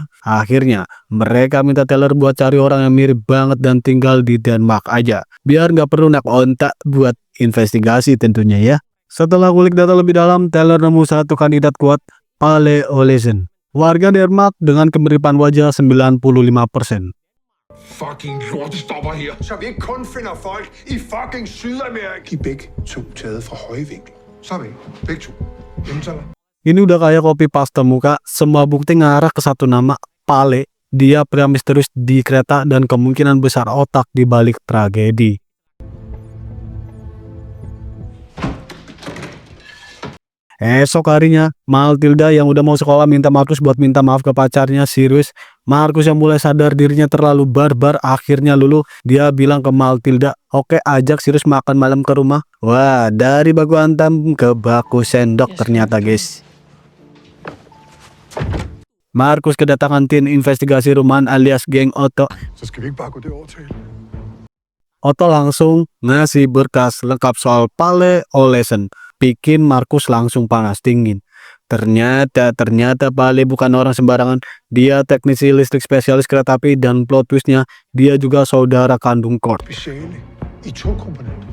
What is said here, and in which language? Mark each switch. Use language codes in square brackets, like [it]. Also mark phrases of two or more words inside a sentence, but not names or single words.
[id] Akhirnya, mereka minta Taylor buat cari orang yang mirip banget dan tinggal di Denmark aja. Biar nggak perlu nak ontak buat investigasi tentunya ya. Setelah kulik data lebih dalam, Taylor nemu satu kandidat kuat, Palle Olesen. Warga Denmark dengan kemiripan wajah 95%. [da] Fucking lortestopper her, så vi ikke kun finder folk i fucking Sydamerika. De er begge to taget fra højvinkel. Så er vi begge to. Hjemtaler. [id] Ini udah kayak [en] copy paste [id] muka, semua bukti ngarah ke satu nama, Palle. Dia pria misterius di kereta dan kemungkinan besar otak di balik tragedi. Esok harinya, Matilda yang udah mau sekolah minta Markus buat minta maaf ke pacarnya, Sirius. Markus yang mulai sadar dirinya terlalu barbar, akhirnya luluh. Dia bilang ke Matilda, oke ajak Sirius makan malam ke rumah. Wah, dari baku hantam ke baku sendok ternyata guys. Markus kedatangan tim investigasi rumahan alias geng Otto. [da] Så skal vi ikke bare gå derover til. [id] Otto langsung ngasih berkas lengkap soal Palle Olesen. Bikin Markus langsung panas dingin. Ternyata Palle bukan orang sembarangan. Dia teknisi listrik spesialis kereta api dan [en] plot twistnya [id] dia juga saudara kandung Kurt, [da] Speciale i togkomponenter.